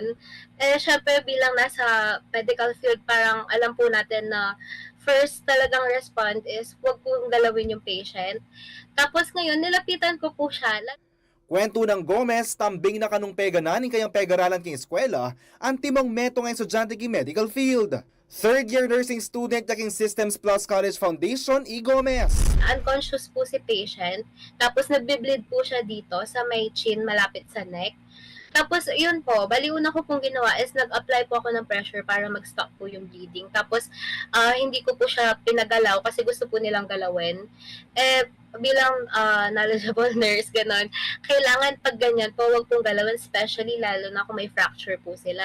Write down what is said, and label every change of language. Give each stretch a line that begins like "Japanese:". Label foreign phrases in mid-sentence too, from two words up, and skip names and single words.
Filipino: Syempre bilang nasa
English: medical field,
Filipino: parang alam po natin na first talagang respond is huwag pong galawin yung patient. Tapos ngayon, nilapitan ko po siya. Kwento ng Gomez,
Pampanga: tambing na kanong pega na ning kayang pegaralan king eskwela, ang timong meto nga estudyante king
English: medical field. Third-year nursing student taking Systems Plus College Foundation, E. Gomez.
Filipino: Unconscious po si patient. Tapos nagbe-bleed po siya dito sa may chin malapit sa neck. Tapos yun po, bali una ko pong ginawa is nag-apply po ako ng pressure para mag-stop po yung bleeding. Tapos hindi ko po siya pinagalaw kasi gusto po nilang galawin. Bilang
English: knowledgeable nurse,
Filipino: ganon, kailangan pag ganyan po, wag pong galawin, especially lalo na kung may fracture po sila.